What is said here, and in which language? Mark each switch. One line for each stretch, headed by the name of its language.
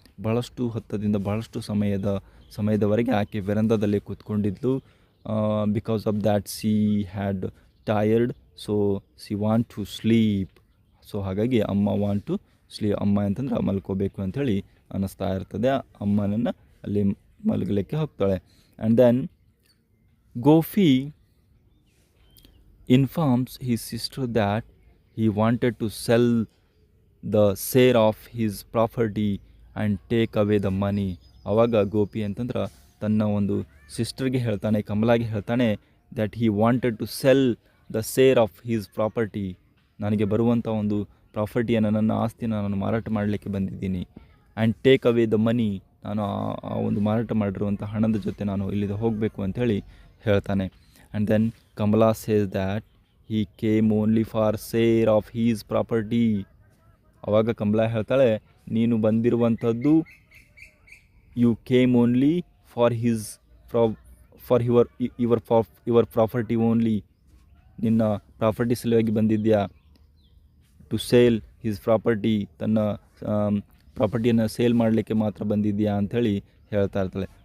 Kannada: ಬಹಳಷ್ಟು ಹೊತ್ತದಿಂದ ಬಹಳಷ್ಟು ಸಮಯದವರೆಗೆ ಆಕೆ ವೆರಂದಾದಲ್ಲಿ ಕೂತ್ಕೊಂಡಿದ್ಲು.
English: Because of that she had tired, so she want to sleep.
Kannada: So ಹಾಗಾಗಿ ಅಮ್ಮ
English: want to sleep,
Kannada: ಅಮ್ಮ ಅಂತಂದ್ರೆ ಮಲ್ಕೋಬೇಕು ಅಂಥೇಳಿ ಅನ್ನಿಸ್ತಾ ಇರ್ತದೆ. ಅಮ್ಮನನ್ನು ಅಲ್ಲಿ ಮಲಗಲಿಕ್ಕೆ ಹೋಗ್ತಾಳೆ.
English: And then Gopi informs his sister that he wanted to sell the share of his property and take away the money.
Kannada: ಆವಾಗ ಗೋಪಿ ಅಂತಂದ್ರೆ ತನ್ನ ಒಂದು ಸಿಸ್ಟರ್ಗೆ ಹೇಳ್ತಾನೆ, ಕಮಲಾಗೆ ಹೇಳ್ತಾನೆ,
English: that he wanted to sell the share of his property.
Kannada: ನನಗೆ ಬರುವಂಥ ಒಂದು ಪ್ರಾಪರ್ಟಿಯನ್ನು, ನನ್ನ ಆಸ್ತಿಯನ್ನು ನಾನು ಮಾರಾಟ ಮಾಡಲಿಕ್ಕೆ ಬಂದಿದ್ದೀನಿ.
English: and take away the money,
Kannada: ನಾನು ಆ ಒಂದು ಮಾರಾಟ ಮಾಡಿರುವಂಥ ಹಣದ ಜೊತೆ ನಾನು ಇಲ್ಲಿಂದ ಹೋಗಬೇಕು ಅಂಥೇಳಿ ಹೇಳ್ತಾನೆ.
English: And then Kamala says that he came only for share of his property.
Kannada: ಆವಾಗ ಕಮಲಾ ಹೇಳ್ತಾಳೆ, ನೀನು ಬಂದಿರುವಂಥದ್ದು
English: you came only for his for your property only,
Kannada: ನಿನ್ನ ಪ್ರಾಪರ್ಟಿ ಸಲುವಾಗಿ ಬಂದಿದ್ಯಾ.
English: to sell his property,
Kannada: ತನ್ನ ಪ್ರಾಪರ್ಟಿಯನ್ನು ಸೇಲ್ ಮಾಡಲಿಕ್ಕೆ ಮಾತ್ರ ಬಂದಿದ್ಯಾ ಅಂಥೇಳಿ ಹೇಳ್ತಾ ಇರ್ತಾಳೆ.